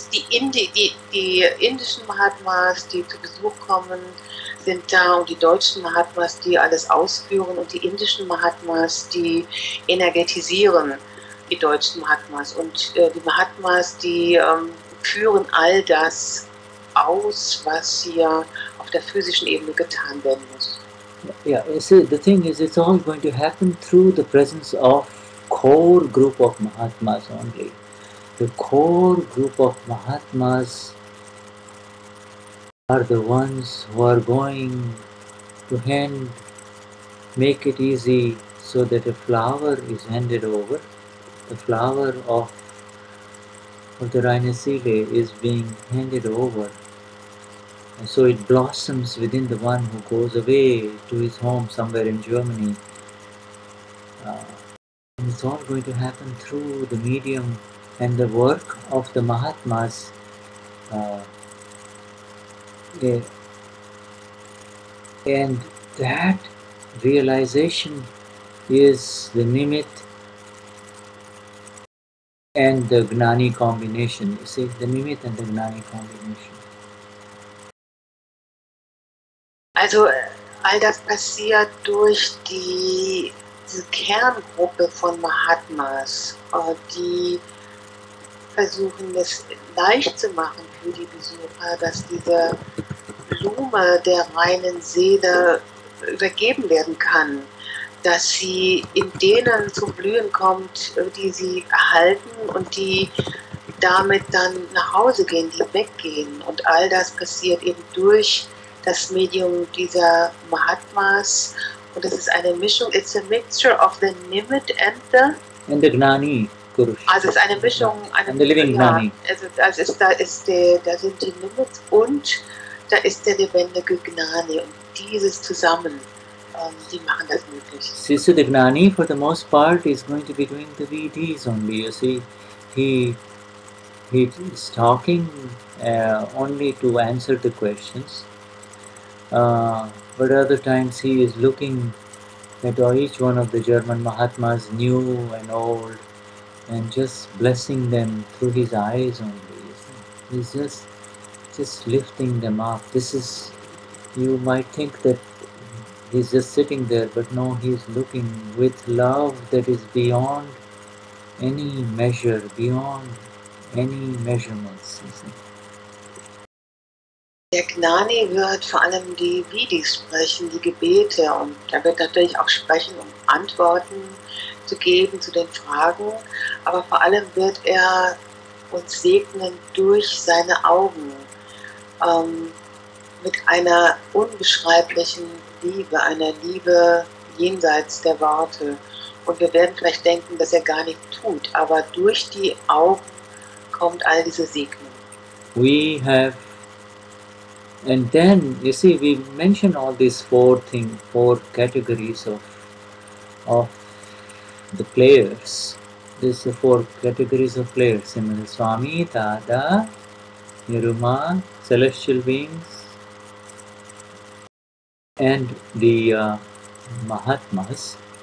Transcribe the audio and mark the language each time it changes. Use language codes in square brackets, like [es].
[de] indischen Mahatmas, die zu Besuch kommen, sind da, und die deutschen Mahatmas, die alles ausführen, und die indischen Mahatmas, die energetisieren die deutschen Mahatmas, und die Mahatmas, die führen all das aus, was hier auf der physischen Ebene getan werden muss. [en] Yeah, you see, the thing is, it's all going to happen through the presence of core group of Mahatmas only. The core group of Mahatmas are the ones who are going to make it easy so that a flower is handed over. The flower of the Rhinosele is being handed over. And so it blossoms within the one who goes away to his home somewhere in Germany. And it's all going to happen through the medium and the work of the Mahatmas. Uh, eh, and that realization is the Nimit and the Gnani combination. You see, the Nimit and the Gnani combination. [de] Also all das passiert durch diese Kerngruppe von Mahatmas, die versuchen es leicht zu machen für die Besucher, dass diese Blume der reinen Seele übergeben werden kann, dass sie in denen zum Blühen kommt, die sie erhalten und die damit dann nach Hause gehen, die weggehen. Und all das passiert eben durch das Medium dieser Mahatmas. Und es ist eine Mischung, [en] it's a mixture of the Nimit and the Gnani Purush. [de] Also es ist eine Mischung, [en] and the living Gnani. [de] Also da sind die Nimits und da ist der lebendige Gnani. Und dieses zusammen, die machen das möglich. [en] See, so the Gnani for the most part is going to be doing the VDs only. You see, he is talking only to answer the questions. But other times he is looking at each one of the German Mahatmas, new and old, and just blessing them through his eyes only. He's just lifting them up. This is, you might think that he's just sitting there, but no, he's looking with love that is beyond any measure, beyond any measurements. [de] Der Gnani wird vor allem die Vidis sprechen, die Gebete, und er wird natürlich auch sprechen, um Antworten zu geben zu den Fragen, aber vor allem wird er uns segnen durch seine Augen mit einer unbeschreiblichen Liebe, einer Liebe jenseits der Worte. Und wir werden vielleicht denken, dass er gar nicht tut, aber durch die Augen kommt all diese Segnung. [en] We have, and then you see, we mention all these four categories of the players. These are four categories of players: Swami, Dada, Niruma, celestial beings, and the Mahatmas.